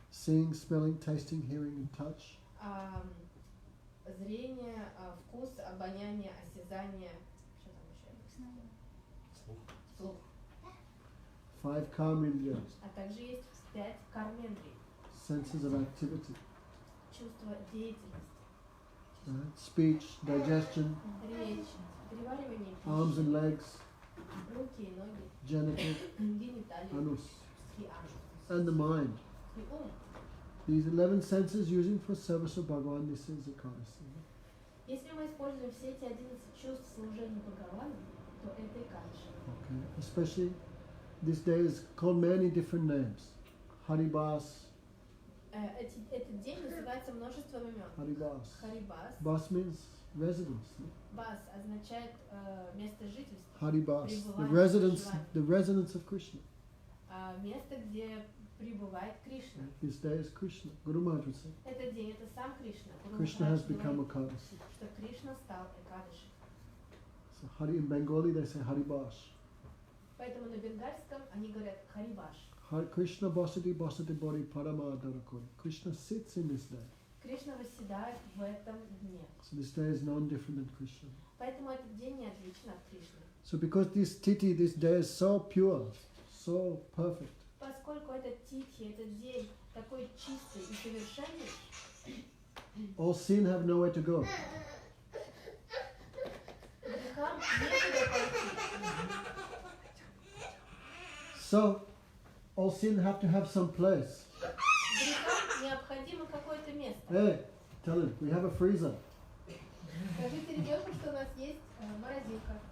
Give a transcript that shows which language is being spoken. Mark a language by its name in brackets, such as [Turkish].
[English] seeing, smelling, tasting, hearing and touch. [Russian] зрение, вкус, обоняние, осязание, что там еще? Слух. [English] 5 Karmindriyas, [Russian] А также есть 5 кармендрий, [English] senses of activity. [Russian] чувство деятельности, [English] Right. Speech, digestion, [Russian] речь, переваривание [English] arms and [Russian] пищи, [English] legs, [Russian] руки и ноги, [English] genital, [Russian] гениталии [English] anus, [Russian] и анус, [English] and the mind. [Russian] и ум. [English] These 11 senses using for service of Bhagavan, this is Ekadasi. [Russian] Если мы используем все эти 11 чувств служения Бхагавану, то это Экадаши. [English] Okay. Especially this day is called many different names. Haribas, [Russian] Этот день называется множеством имен. [English] Haribas. [Russian] Харибас. [English] Bas means residence. No? [Russian] Бас означает место жительства. [English] Haribas, [Russian] Пребывание, [English] the residence of Krishna. [Russian] Место, где пребывает Кришна. [English] This day is Krishna. Guru Maharaj would say. [Russian] Этот день это сам Кришна. Гуру [English] Krishna has [Russian] Махарадж [English] become [Russian] говорит, [English] Ekadasi. [Russian] что Кришна стал Экадаши. [English] So Hari in Bengali they say Haribas. [Russian] Поэтому на бенгальском они говорят Харибаш. Har Krishna Basati Basati Bori Paramadarakori. [English] Krishna sits in this day. [Russian] Кришна восседает в этом дне. [English] So this day is non-different than Krishna. [Russian] Поэтому этот день не отличен от Кришны. [English] So because this titi, this day is so pure, so perfect, [Russian] Поскольку этот тихий, этот день такой чистый и совершенный, [English] all sin have nowhere to go. [Russian] грехам некуда пойти. [English] So all sin have to have some place. [Russian] Грехам необходимо какое-то место. [English] Hey, tell him, we have a freezer. [Russian] Скажите ребенку, что у нас есть морозилка.